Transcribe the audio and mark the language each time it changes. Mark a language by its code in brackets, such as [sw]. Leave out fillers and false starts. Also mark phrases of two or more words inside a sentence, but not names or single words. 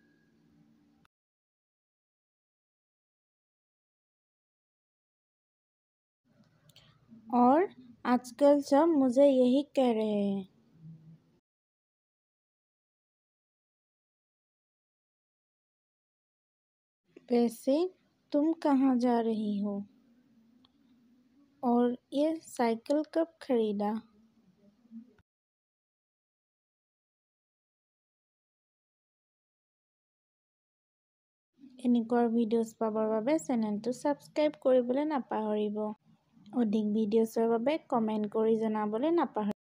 [hi] और आजकल सब मुझे यही कह रहे हैं। वैसे तुम कहाँ जा रही हो? और ये साइकिल कब खरीदा? [as] এনেকুৱা ভিডিঅ'ছ পাবৰ বাবে চেনেলটো ছাবস্ক্ৰাইব কৰিবলৈ নাপাহৰিব। অধিক ভিডিঅ'ছৰ বাবে কমেণ্ট কৰি জনাবলৈ নাপাহৰিব।